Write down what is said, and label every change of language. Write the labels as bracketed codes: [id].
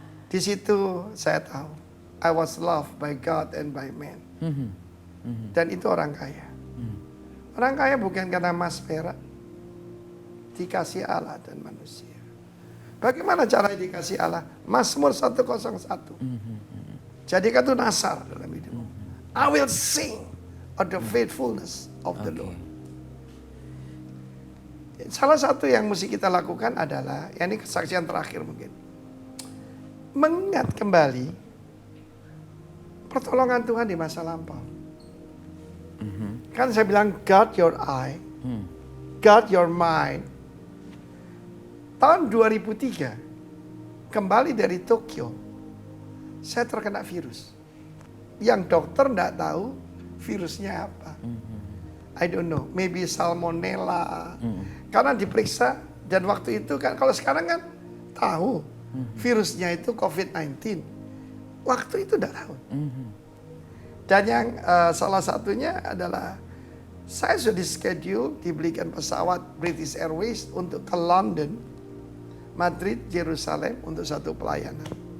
[id] Di situ saya tahu [en] I was loved by God and by man. [id] Dan itu orang kaya. Orang kaya bukan karena emas perak, dikasih Allah dan manusia. Bagaimana caranya dikasih Allah? Mazmur 101. Jadikan itu nasar dalam hidupmu. [en] I will sing of the faithfulness of the Lord. [id] Salah satu yang mesti kita lakukan adalah, ya ini kesaksian terakhir mungkin. Mengingat kembali pertolongan Tuhan di masa lampau. Kan saya bilang [en] guard your eye, guard your mind. [id] Tahun 2003, kembali dari Tokyo, saya terkena virus. Yang dokter tidak tahu virusnya apa. [en] I don't know, maybe salmonella. [id] Karena diperiksa, dan waktu itu kan, kalau sekarang kan tahu virusnya itu COVID-19. Waktu itu tidak tahu. Dan yang salah satunya adalah saya sudah schedule dibelikan pesawat British Airways untuk ke London, Madrid, Yerusalem untuk satu pelayanan.